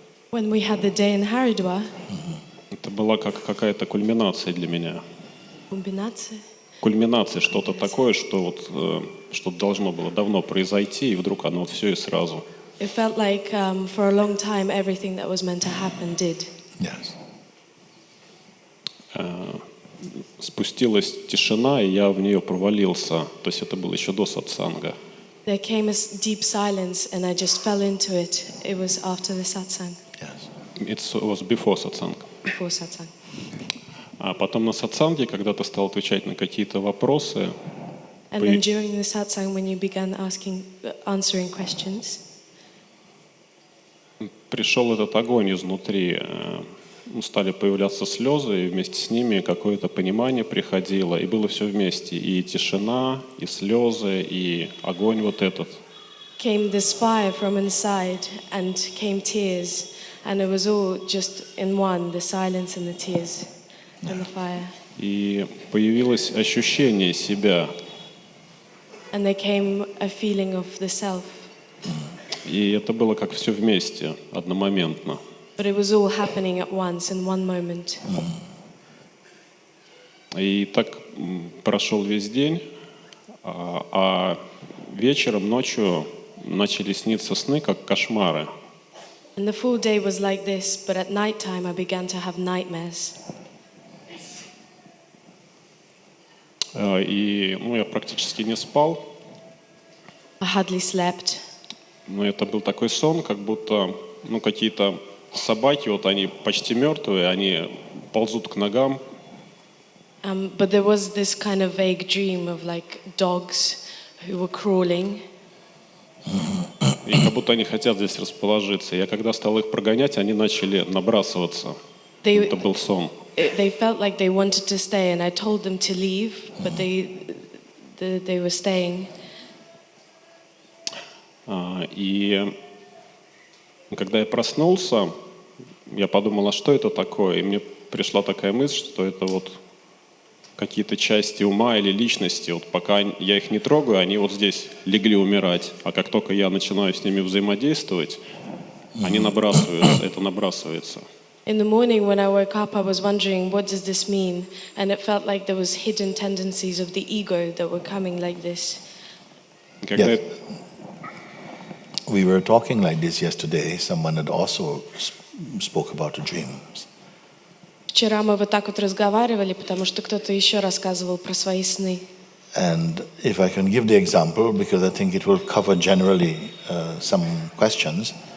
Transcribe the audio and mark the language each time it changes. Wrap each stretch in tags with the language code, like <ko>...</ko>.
<en>When we had the day in Haridwar,</en> <ru>это была как какая-то кульминация для меня. комбинация, Кульминация, что-то такое, что что должно было давно произойти, и вдруг оно все и сразу.</ru> <en>it felt like for a long time everything that was meant to happen did. Yes.</en> <ru>Спустилась тишина, и я в нее провалился. То есть это было еще до сатсанга.</ru> <en>There came a deep silence and I just fell into it. It was after the satsang, Yes. It was before satsang. before satsang.</en> <ru>А потом на сатсанге, когда ты стал отвечать на какие-то вопросы,</ru> <en>And then during the satsang, when you began answering questions,</en> <ru>пришел этот огонь изнутри. Стали появляться слезы, и вместе с ними какое-то понимание приходило, и было все вместе. И тишина, и слезы, и огонь вот этот.</ru> <en>came this fire from inside and came tears. And it was all just in one, the silence and the tears and the fire.</en> <ru>И появилось ощущение себя.</ru> <en>And there came a feeling of the self.</en> <ru>И это было как все вместе, одномоментно.</ru> <en>But it was all happening at once in one moment.</en> <ru>И так прошел весь день, а вечером, ночью начали сниться сны, как кошмары.</ru> <en>And the full day was like this, but at night time I began to have nightmares.</en> <ru>И я практически не спал,</ru> <en>I hardly slept.</en> <ru>но это был такой сон, как будто какие-то собаки, вот они почти мертвые, они ползут к ногам,</ru> <en>But there was this kind of vague dream of like dogs who were crawling.</en> <ru>и как будто они хотят здесь расположиться. Я когда стал их прогонять, они начали набрасываться. Это был сон.</ru> <en>They felt like they wanted to stay, and I told them to leave, but they were staying.</en> <ru>И когда я проснулся, я подумал, а что это такое? И мне пришла такая мысль, что это вот какие-то части ума или личности. Вот пока я их не трогаю, они вот здесь легли умирать. А как только я начинаю с ними взаимодействовать, они набрасываются, это набрасывается.</ru> <en>In the morning when I woke up, I was wondering, what does this mean? And it felt like there was hidden tendencies of the ego that were coming like this.</en> <ru>Когда</ru> <en>Yes. We were talking like this yesterday. Someone had also spoke about the dreams.</en> <ru>Вчера мы вот так вот разговаривали, потому что кто-то еще рассказывал про свои сны.</ru> <en>And if I can give the example, because I think it will cover generally some questions.</en>